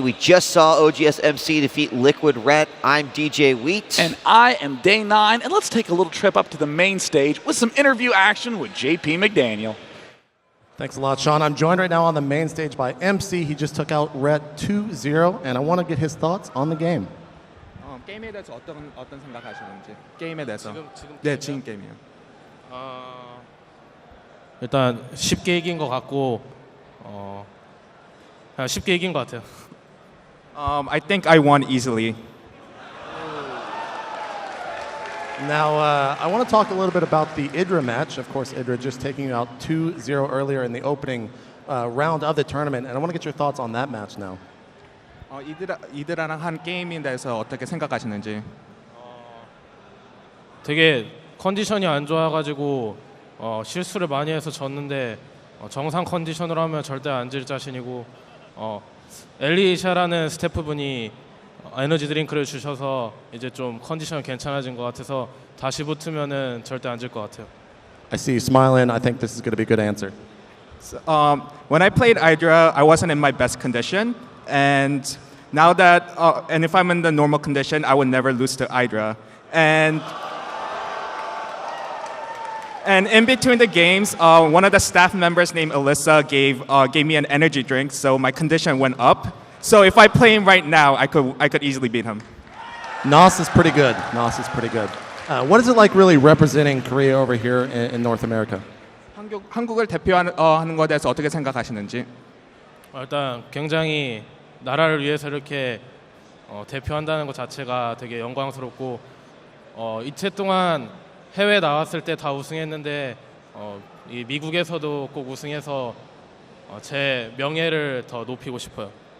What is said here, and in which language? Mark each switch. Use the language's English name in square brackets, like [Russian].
[English] We just saw OGS MC defeat Liquid Red. I'm djWHEAT. And I am Day 9. And let's take a little trip up to the main stage with some interview action with JP McDaniel. Thanks a lot, Sean. I'm joined right now on the main stage by MC. He just took out Red 2-0, and I want to get his thoughts on the game. [Korean] 게임에 대해서 어떤 생각하시는지. 게임에 대해서. 네, 지금 게임이요. 일단 쉽게 이긴 것 같고 쉽게 이긴 것 같아요. [English] I think I won easily. Now, I want to talk a little bit about the Idra match. Of course, Idra just taking you out 2-0 earlier in the opening round of the tournament, and I want to get your thoughts on that match now. [Korean] 이드라랑 한 게임에 대해서 어떻게 생각하시는지. 되게 컨디션이 안 좋아가지고 실수를 많이 해서 졌는데 정상 컨디션으로 하면 절대 안 질 자신이고 엘리샤라는 스태프분이 에너지 드링크를 주셔서 이제 좀 컨디션이 괜찮아진 것 같아서 다시 붙으면은 절대 안 질 것 같아요. [English] I see you smiling. I think this is going to be a good answer. When I played Hydra, I wasn't in my best condition, and now that and if I'm in the normal condition, I would never lose to Hydra. And in between the games, one of the staff members named Alyssa gave me an energy drink, so my condition went up. So if I play him right now, I could easily beat him. Nos is pretty good. Nos is pretty good. What is it like really representing Korea over here in North America? [Korean] 한국을 대표하는 것에 대해서 어떻게 생각하시는지? 일단 굉장히 나라를 위해서 이렇게 대표한다는 것 자체가 되게 영광스럽고 이체 동안 해외 나왔을 때 다 우승했는데 이 미국에서도 꼭 우승해서 제 명예를 더 높이고 싶어요.